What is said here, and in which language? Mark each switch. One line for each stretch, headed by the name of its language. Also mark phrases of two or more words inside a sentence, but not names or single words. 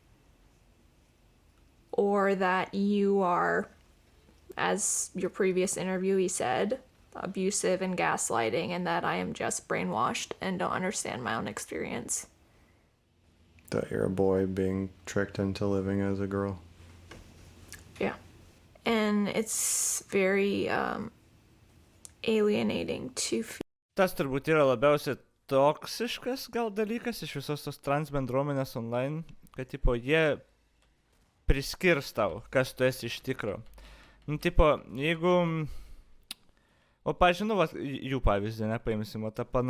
English: or that you are, as your previous interviewee said, abusive and gaslighting, and that I am just brainwashed and don't understand my own experience. That you're a boy being tricked into living as a girl? Yeah. And it's very alienating to feel.
Lithuanian: Tas turbūt yra labiausiai toksiškas gal dalykas iš visos tos trans bendruomenės online, kad tipo jie priskirs tau, kas tu esi iš tikro. Nu, tipo, jeigu... O, pažinu, jų pavyzdį, nepaimsim, o ta pana.